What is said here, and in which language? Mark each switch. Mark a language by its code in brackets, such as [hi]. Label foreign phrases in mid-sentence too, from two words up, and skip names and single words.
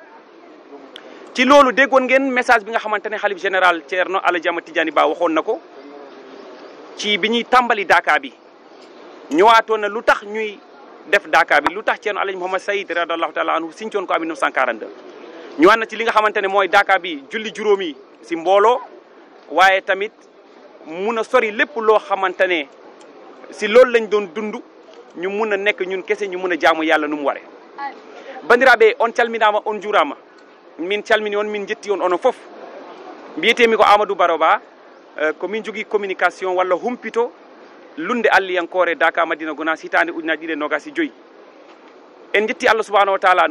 [wo] ci loolu déggoon ngeen message bi nga xamante ne xalif général Thierno Alaji Ahmed Tidiane Ba waxoon na ko ci bi ñuy tàmbali Dakar bi ñëwaatoon na lu tax ñuy def Dakar bi lu tax Thierno Alaji Mohamed Saïd [ar] رضي الله تعالى عنه [wo] sincoon ko en 1942. ñëwaat na ci li nga xamante ne mooy Dakar bi julli juróomi si mbooloo waaye tamit mun a sori lépp loo xamante ne si loolu lañ doon dund ñu mun a nekk ñun kese ñu mun a jaamu yàlla nu mu waree. [ff] bandiraɓe on calminama on juurama min calmini on min jetti on onon fof mbiyetemi ko Amadou Baroba ko min jogui communication walla humpito lunde alliyankore Dakar Madina Gounass hitande ujunaje 2025 en jetti [ar] الله سبحانه وتعالى [ff] no